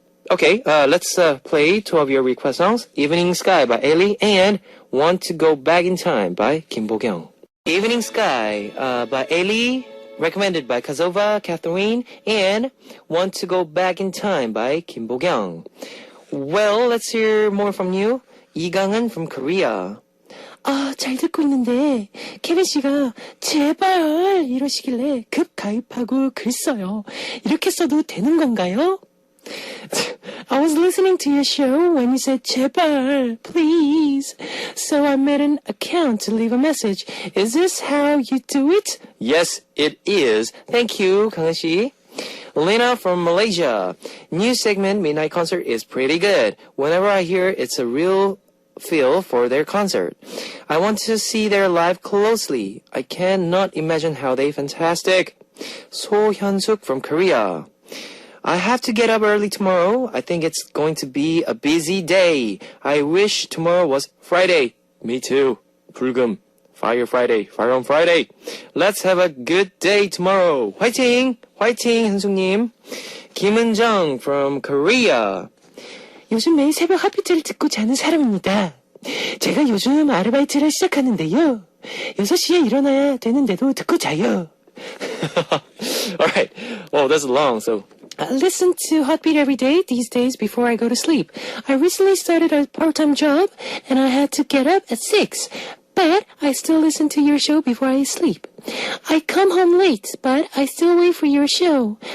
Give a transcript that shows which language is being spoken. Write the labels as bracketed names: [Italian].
[English] Okay, let's play 2 of your request songs. Evening Sky by Ailey and Want to Go Back in Time by Kim Bo-kyung. Evening Sky by Ailey, recommended by Kazova Catherine, and Want to Go Back in Time by Kim Bo-kyung. Well, let's hear more from you. 이강은 from Korea. [Korean] 잘 듣고 있는데 케빈 씨가 제발 이러시길래 급 가입하고 글 써요. 이렇게 써도 되는 건가요? [English] I was listening to your show when you said 제발, please. So I made an account to leave a message. Is this how you do it? Yes, it is. Thank you, Kang Shi. Lena from Malaysia. New segment Midnight Concert is pretty good. Whenever I hear it's a real feel for their concert. I want to see their live closely. I cannot imagine how they fantastic. So Hyun-suk from Korea. I have to get up early tomorrow. I think it's going to be a busy day. I wish tomorrow was Friday. Me too. 불금. Fire Friday. Fire on Friday. Let's have a good day tomorrow. [Korean] 화이팅! 화이팅, 현숙님. [English] 김은정 from Korea. [Korean] 요즘 매일 새벽 핫비트를 듣고 자는 사람입니다. 제가 요즘 아르바이트를 시작하는데요. 6시에 일어나야 되는데도 듣고 자요. [English] Alright. Well, that's long, so. I listen to Heartbeat every day these days before I go to sleep. I recently started a part-time job and I had to get up at 6. But I still listen to your show before I sleep. I come home late, but I still wait for your show.